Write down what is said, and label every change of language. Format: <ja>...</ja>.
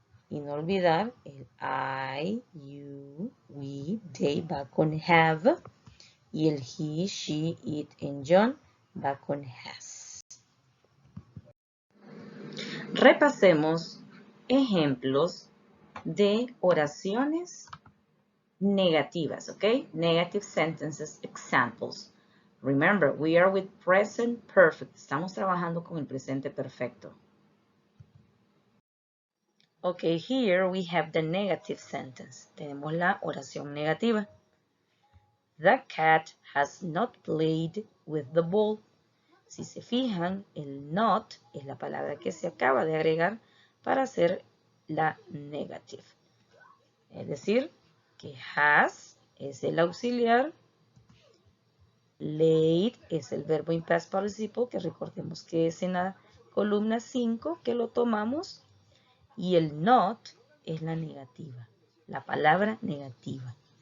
<es>Y no olvidar el</es> <en>I, you, we, they va con have y el he, she, it and John va con has.</en> <es>Repasemos ejemplos de oraciones negativas, ¿ok?</es> <en>Negative sentences examples. Remember, we are with present perfect.</en> <es>Estamos trabajando con el presente perfecto.</es> <en>Okay, here we have the negative sentence.</en> <es>Tenemos la oración negativa.</es> <en>The cat has not played with the ball.</en> <es>Si se fijan, el not es la palabra que se acaba de agregar para hacer la negative. Es decir, que has es el auxiliar, played es el verbo</es> <en>in past participle,</en> <es>que recordemos que es en la columna 5 que lo tomamos, y el not es la negativa, la palabra negativa.</es>